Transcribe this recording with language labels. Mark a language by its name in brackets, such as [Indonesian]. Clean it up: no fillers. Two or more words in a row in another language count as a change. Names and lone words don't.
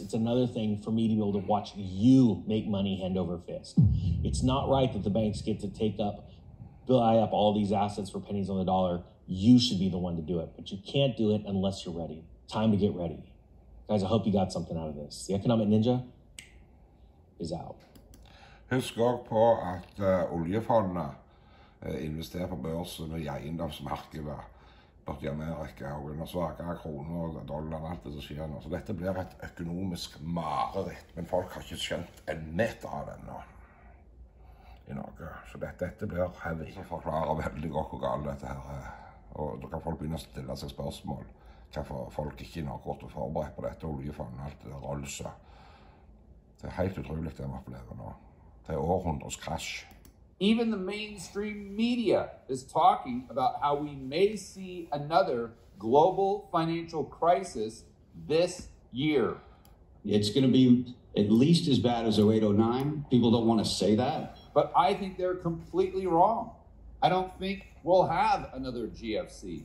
[English] It's another thing for me to be able to watch you make money hand over fist. It's not right that the banks get to buy up all these assets for pennies on the dollar. You should be the one to do it, but you can't do it unless you're ready. Time to get ready. Guys, I hope you got something out of this. The Economic Ninja is out. [Norwegian] Husk også på at oljefondet investerer på børsen og i eiendomsmarkedet borte i Amerika, og under svakere kroner og dollar og alt det som skjer nå. Så dette blir et økonomisk mareritt, men folk har ikke skjønt en meter av det nå i Norge. Så dette blir heavy. Jeg forklarer veldig godt hvor galt dette her er, og da kan folk begynne å stille seg spørsmål. Hvorfor folk ikke nok godt å forberede på dette oljefondet og alt det der rollet. Det er helt utrolig det vi opplever nå. Det er århundres krasj. [English] Even the mainstream media is talking about how we may see another global financial crisis this year. It's going to be at least as bad as 0809. People don't want to say that. But I think they're completely wrong. I don't think we'll have another GFC.